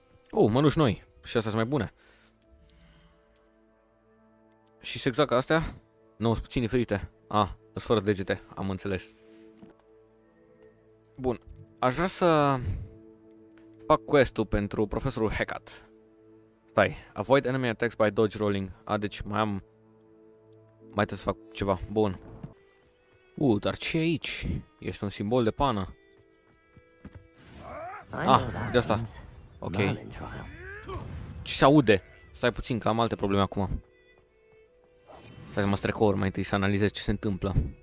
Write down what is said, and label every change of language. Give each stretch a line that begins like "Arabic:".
Romanian: Oh, mănuși noi. Și astea sunt mai bune. Și sunt exact ca astea? Nu, sunt puțin diferite. Sunt fără degete, am înțeles. Bun, aș vrea să fac quest-ul pentru profesorul Hecate. Stai,
English: avoid enemy attacks by dodge rolling.
Romanian: Deci mai trebuie să fac ceva. Bun. Dar ce e aici? Este un simbol de pană. De asta. Ok. Ce se aude? Stai puțin, că am alte probleme acum. Stai să mă strecor mai întâi să analizez ce se întâmplă.